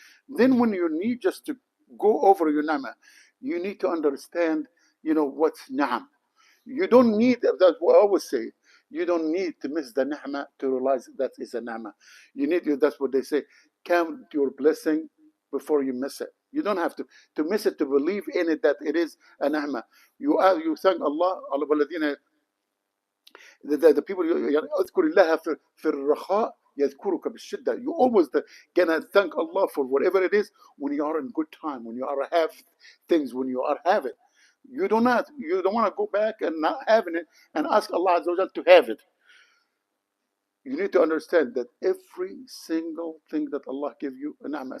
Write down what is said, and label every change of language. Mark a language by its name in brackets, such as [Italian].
[English] Then when you need just to go over your ni'mah, you need to understand, what's ni'am. You don't need, that's what I always say, you don't need to miss the ni'mah to realize that is a ni'mah. That's what they say, count your blessing before you miss it. You don't have to miss it to believe in it that it is a ni'mah. You thank Allah, the people, [Arabic] اذكر الله في الرخاء يذكرك بالشدة. [English] You always gonna thank Allah for whatever it is when you are in good time, when you are have things, when you are have it. You don't want to go back and not having it and ask Allah Azza wa Jal to have it. You need to understand that every single thing that Allah give you a ni'mah.